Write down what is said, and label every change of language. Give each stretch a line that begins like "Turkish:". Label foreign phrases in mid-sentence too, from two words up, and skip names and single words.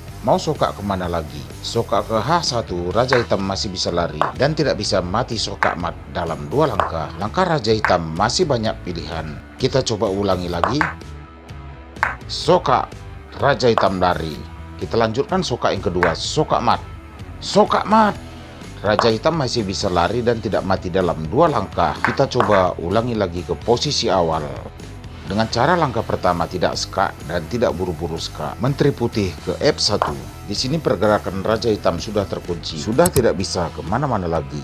Indonesian: Mau soka kemana lagi? Soka ke H1, raja hitam masih bisa lari dan tidak bisa mati soka mat dalam dua langkah. Langkah raja hitam masih banyak pilihan. Kita coba ulangi lagi. Soka, raja hitam lari. Kita lanjutkan soka yang kedua, soka mat. Soka mat. Raja hitam masih bisa lari dan tidak mati dalam dua langkah. Kita coba ulangi lagi ke posisi awal. Dengan cara langkah pertama tidak skak dan tidak buru-buru skak. Menteri putih ke F1. Di sini pergerakan raja hitam sudah terkunci. Sudah tidak bisa kemana-mana lagi.